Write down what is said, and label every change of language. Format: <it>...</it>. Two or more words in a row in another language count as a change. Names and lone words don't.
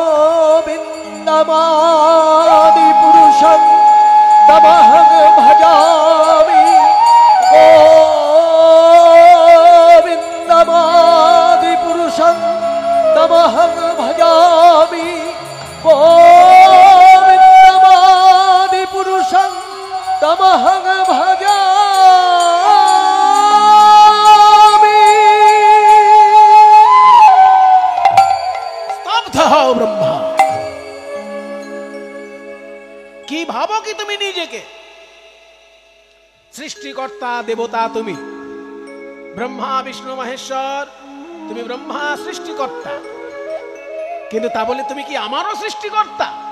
<sa>गोविन्दमादिपुरुषं तमहं भजामि गोविन्दमादिपुरुषं तमहं भजामि गोविन्दमादिपुरुषं तमहं भजामि।</sa> <bn>স্তব্ধ হও ব্রহ্মা। কি ভাবো কি তুমি নিজেকে? সৃষ্টিকর্তা দেবতা তুমি, ব্রহ্মা বিষ্ণু মহেশ্বর, তুমি ব্রহ্মা সৃষ্টিকর্তা, কিন্তু তা বলে তুমি কি আমারও সৃষ্টিকর্তা?</bn>